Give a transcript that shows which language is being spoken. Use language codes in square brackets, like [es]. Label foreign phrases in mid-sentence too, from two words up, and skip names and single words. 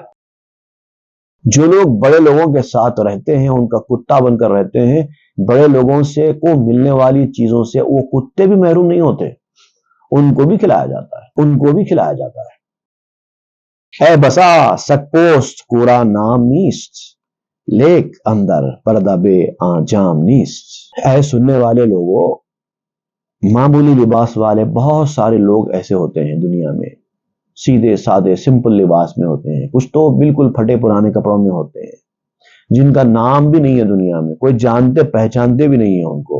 [ur] جو لوگ بڑے لوگوں کے ساتھ رہتے ہیں، ان کا کتا بن کر رہتے ہیں، بڑے لوگوں سے کو ملنے والی چیزوں سے وہ کتے بھی محروم نہیں ہوتے، ان کو بھی کھلایا جاتا ہے، ان کو بھی کھلایا جاتا ہے۔ [fa] اے بسا سک پوست کورا نام نیست، لیک اندر پردہ بے آنجام نیست۔ [ur] اے سننے والے لوگوں، معمولی لباس والے بہت سارے لوگ ایسے ہوتے ہیں دنیا میں، سیدھے سادے سمپل لباس میں ہوتے ہیں، کچھ تو بالکل پھٹے پرانے کپڑوں میں ہوتے ہیں، جن کا نام بھی نہیں ہے دنیا میں، کوئی جانتے پہچانتے بھی نہیں ہے ان کو.